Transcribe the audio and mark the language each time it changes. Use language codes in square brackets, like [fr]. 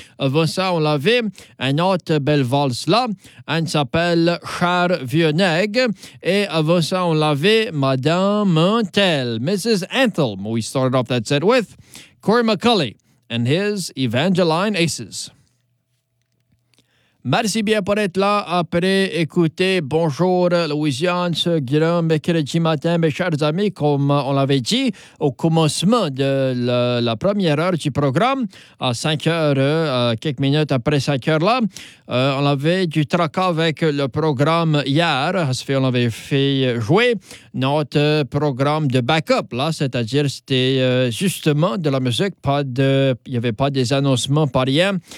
[fr] Avant ça, on l'avait une autre belle valse là. Elle s'appelle Char Vieux Nègre. Et avant ça, on l'avait Madame Antel, Mrs. Antel. [en] We started off that set with Corey McCulley and his Evangeline Aces. [fr] Merci bien pour être là. Après écouter, bonjour Louisiane, ce grand mercredi matin, mes chers amis, comme on l'avait dit au commencement de la première heure du programme, à 5 heures, quelques minutes après 5 heures là, on avait du tracas avec le programme hier, on avait fait jouer notre programme de backup là, c'est-à-dire c'était justement de la musique, il n'y avait pas des annoncements, pas rien,